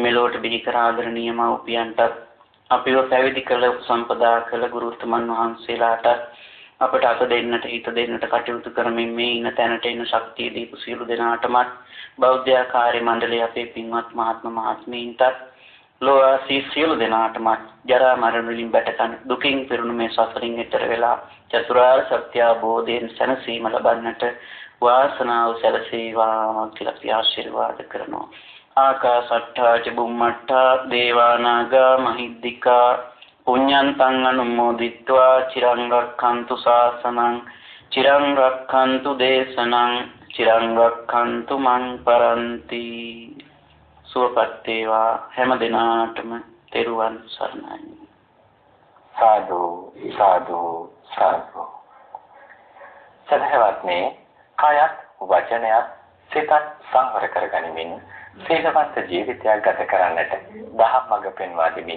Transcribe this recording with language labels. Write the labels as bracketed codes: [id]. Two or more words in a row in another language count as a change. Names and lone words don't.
[si] මෙලොවට බිහි කර ආදරණීය මව්පියන්ට අපිව පැවිදි කළ සම්පදා කළ ගුරුතුමන් වහන්සේලාට අපට අත දෙන්නට හිත දෙන්නට කටයුතු කරමින් මේ ඉන්න තැනට එන ශක්තිය දීපු සියලු දෙනාටම බෞද්ධ කාර්ය මණ්ඩලයේ අපේ පින්වත් මහත්ම මහත්මීන්ට ලෝවාසී සියලු දෙනාටම ජරා මරණ වලින් බැටකන දුකින් පිරුණු මේ සසරින් එතර වෙලා චතුරාර්ය සත්‍ය අවබෝධයෙන් සැනසීම ලබන්නට වාසනාව සැලසේවා කියලා ආශිර්වාද කරනවා. [pi] ආකාශට්ඨා ච බුම්මට්ඨා දේවානාගා මහිද්దికා පුඤ්ඤන්තං අනුමෝදිත්වා චිරං රක්ඛන්තු ශාසනං චිරං රක්ඛන්තු දේශනං චිරං රක්ඛන්තු මං පරන්ති. [si] සුවපත් වේවා හැම දිනාටම තෙරුවන් සරණයි. සාදු සාදු සාදු. සදහවත්නි කායත් වචනයත් සිතත් සංවර කරගනිමින් සීලවන්ත ජීවිතයක් ගත කරන්නට දහම් මඟ පෙන්වා දෙමින්